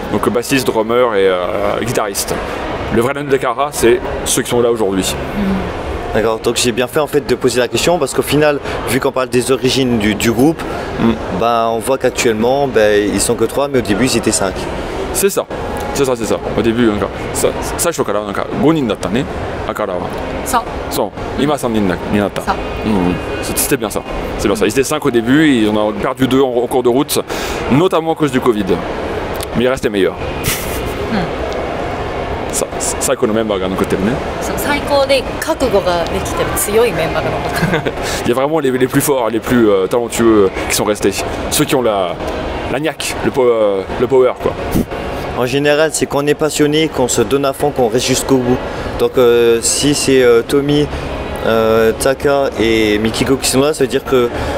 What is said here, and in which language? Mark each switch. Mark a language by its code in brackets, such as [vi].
[fr] Donc bassiste, drummer et guitariste. Le vrai line-up d'Akara, c'est ceux qui sont là aujourd'hui. D'accord, donc j'ai bien fait en fait de poser la question parce qu'au final, vu qu'on parle des origines du groupe, on voit qu'actuellement ils sont que 3, mais au début ils étaient 5. C'est ça. Au début, [ja] 最初からなんか5人だったね、Akaraは。そう。今3人になった。 [fr] C'était bien ça. C'est bien ça. Ils étaient 5 au début, et on a perdu 2 en cours de route, notamment à cause du Covid. Mais il reste les meilleurs. [ja] 最高のメンバーが残ってるね。最高で覚悟ができてる強いメンバーが残ってる。 [fr] Il y a vraiment les plus forts, les plus talentueux qui sont restés. Ceux qui ont la niaque, le power quoi. En général, c'est qu'on est passionné, qu'on se donne à fond, qu'on reste jusqu'au bout. Donc si c'est Tommy, Taka et Mikiko qui sont là, ça veut dire que